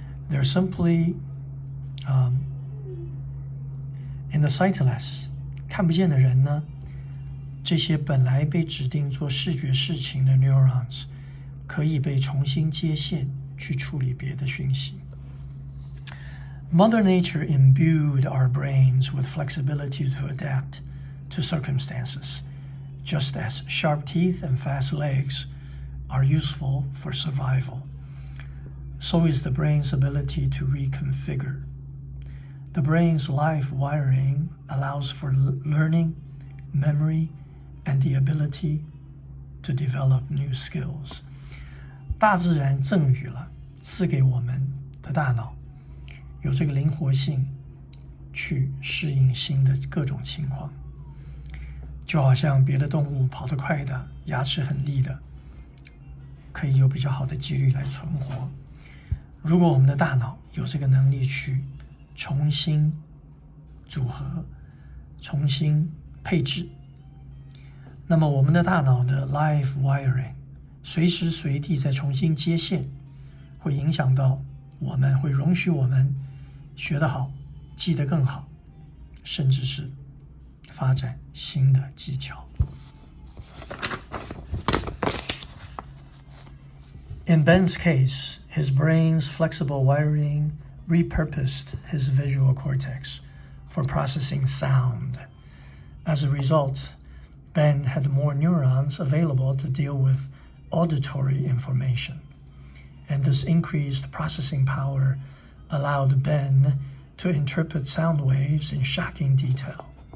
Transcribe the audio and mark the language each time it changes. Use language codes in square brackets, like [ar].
[en] They're simply in the sightless [zh] 看不见的人呢，这些本来被指定做视觉事情的 neurons 可以被重新接线去处理别的讯息。 [en] Mother Nature imbued our brains with flexibility to adapt to circumstances, just as sharp teeth and fast legs are useful for survival. So is the brain's ability to reconfigure. The brain's life wiring allows for learning, memory, and the ability to develop new skills. [zh] 大自然赠予了，赐给我们的大脑有这个灵活性去适应新的各种情况，就好像别的动物跑得快的，牙齿很利的，可以有比较好的几率来存活。如果我们的大脑有这个能力去重新组合、重新配置，那么我们的大脑的 life wiring 随时随地在重新接线，会影响到我们，会容许我们学得好，记得更好，甚至是发展新的技巧。 [en] In Ben's case, his brain's flexible wiring repurposed his visual cortex for processing sound. As a result, Ben had more neurons available to deal with auditory information, and this increased processing power allowed Ben to interpret sound waves in shocking detail.